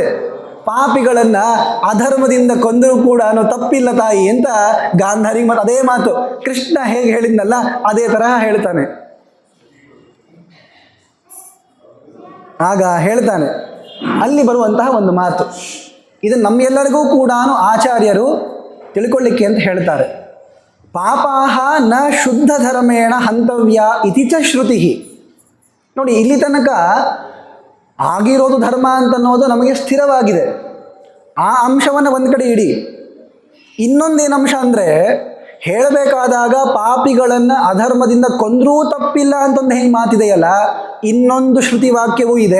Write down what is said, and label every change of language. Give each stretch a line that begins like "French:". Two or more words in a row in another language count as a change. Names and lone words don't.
Kannada: ಪಾಪಿಗಳನ್ನು ಅಧರ್ಮದಿಂದ ಕೊಂದರೂ ಕೂಡ ತಪ್ಪಿಲ್ಲ ತಾಯಿ ಅಂತ ಗಾಂಧಾರಿಗೆ ಮತ್ತು ಅದೇ ಮಾತು ಕೃಷ್ಣ ಹೇಗೆ ಹೇಳಿದ್ನಲ್ಲ ಅದೇ ತರಹ ಹೇಳ್ತಾನೆ. ಆಗ ಹೇಳ್ತಾನೆ, ಅಲ್ಲಿ ಬರುವಂತಹ ಒಂದು ಮಾತು, ಇದು ನಮ್ಮೆಲ್ಲರಿಗೂ ಕೂಡ ಆಚಾರ್ಯರು ತಿಳ್ಕೊಳ್ಳಿಕ್ಕೆ ಅಂತ ಹೇಳ್ತಾರೆ.
Sanskrit: पापाह न शुद्ध धर्मेण हन्तव्य इति च श्रुति.
Kannada: ನೋಡಿ, ಇಲ್ಲಿ ತನಕ ಆಗಿರೋದು ಧರ್ಮ ಅಂತನ್ನೋದು ನಮಗೆ ಸ್ಥಿರವಾಗಿದೆ. ಆ ಅಂಶವನ್ನು ಒಂದು ಕಡೆ ಇಡಿ. ಇನ್ನೊಂದೇನು ಅಂಶ ಅಂದರೆ, ಹೇಳಬೇಕಾದಾಗ ಪಾಪಿಗಳನ್ನು ಅಧರ್ಮದಿಂದ ಕೊಂದರೂ ತಪ್ಪಿಲ್ಲ ಅಂತಂದು ಹೆಂಗೆ ಮಾತಿದೆಯಲ್ಲ, ಇನ್ನೊಂದು ಶ್ರುತಿ ವಾಕ್ಯವೂ ಇದೆ.